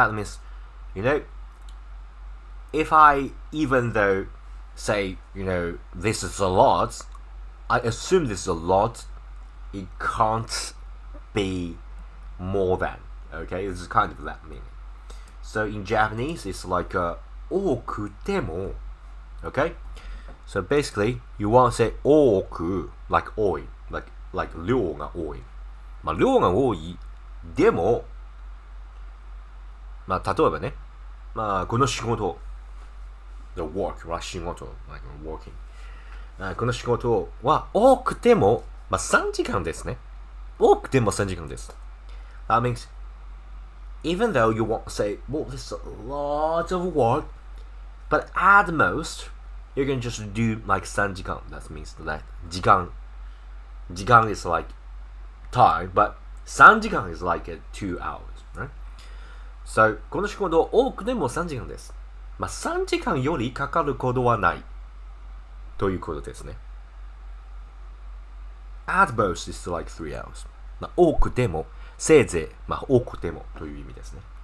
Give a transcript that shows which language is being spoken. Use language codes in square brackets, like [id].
[en] That means, you know, if I, even though say, you know, this is a lot, I assume this is a lot, it can't be more than. Okay, this is kind of that meaning. So in Japanese, it's like [ja] 多くても. [en] Okay, so basically, you want to say 多く like 多い like [ja] 量が多い。まあ量が多いでも、まあ例えばね、まあこの仕事 [en] the work [ja] は仕事 [en] like working [ja] この仕事は多くても、まあ、3時間ですね。多くても3時間です。 [en] That means even though you want to say, well, this is a lot of work, but at most you can just do like 3時間. That means like 時間 is like time, but 3時間 is like 2 hours, right? [ja] So この仕事多くても3時間です。まあ、3時間よりかかることはないということですね。 [en] At most is like 3 hours. [ja] まあ、多くても、せいぜい、まあ、多くてもという意味ですね。